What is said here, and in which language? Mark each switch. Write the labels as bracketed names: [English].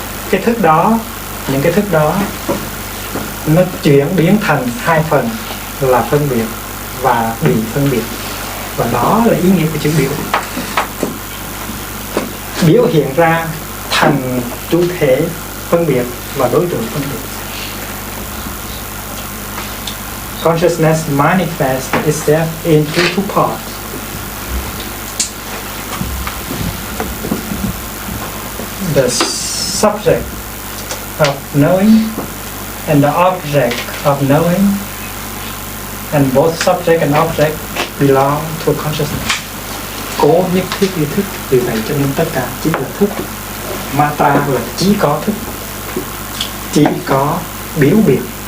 [Vietnamese] Cái thức đó, những cái thức đó nó chuyển biến thành hai phần là phân biệt và bị phân biệt. Và đó là ý nghĩa của chữ biểu. Biểu hiện ra thành chủ thể phân biệt và đối tượng phân biệt. [English] Consciousness manifests itself into two parts. The subject of knowing and the object of knowing, and both subject and object belong to consciousness. [Vietnamese] Cố nhất thiết ý thức, vì vậy cho nên tất cả chỉ là thức. Matra là chỉ có thức, chỉ có biểu biệt.